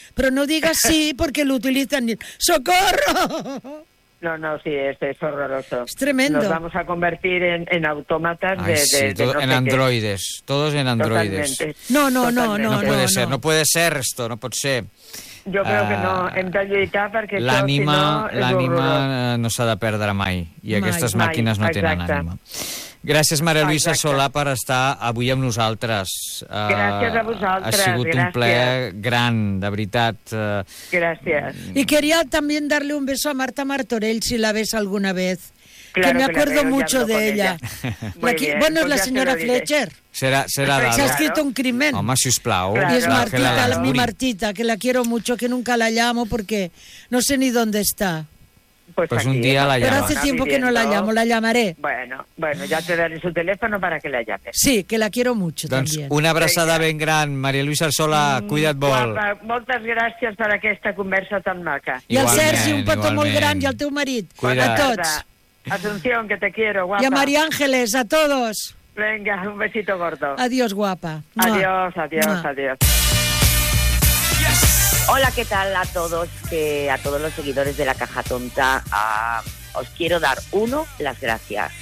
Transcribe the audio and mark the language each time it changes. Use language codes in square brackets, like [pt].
[es] Pero no digas sí porque lo utilizan. ¡Socorro! No, sí, es horroroso. Es tremendo. Nos vamos a convertir en autómatas en androides. Qué. Todos en androides. Totalmente. No. No puede ser esto, no puede ser. [ca] Jo crec que no, hem de lluitar perquè l'ànima, això, si no, l'ànima no s'ha de perdre mai, i aquestes màquines no tenen ànima. Gràcies, Maria Luisa Solà, per estar avui amb nosaltres. Gràcies a vosaltres. Ha sigut un plaer gran, de veritat. Gràcies. [es] I quería también darle un beso a Marta Martorell, si la ves alguna vez. Claro, que me acuerdo mucho de ella. Bueno, es la señora Fletcher. Será dada. Se ha escrito un crimen. [ca] Home, si us plau. [es] Y es Martita, mi Martita, que la quiero mucho, que nunca la llamo porque no sé ni dónde está. Pues aquí, un día la llamo. Pero hace tiempo que no la llamo, la llamaré. Bueno, ya te daré su teléfono para que la llames. Sí, que la quiero mucho [ca] doncs [es] también. [ca] Una abraçada ben gran, Maria Luisa Sola, cuida't molt. Moltes gràcies per aquesta conversa tan maca. I al Sergi, un petó molt gran, i al teu marit. Cuida't. A tots. [es] Asunción, que te quiero, guapa. I a Maria Ángeles, a todos. Venga, un besito gordo. Adiós, guapa. Adiós, adiós, adiós. Hola, ¿qué tal a todos? A todos los seguidores de La Caja Tonta, os quiero dar, uno, las gracias.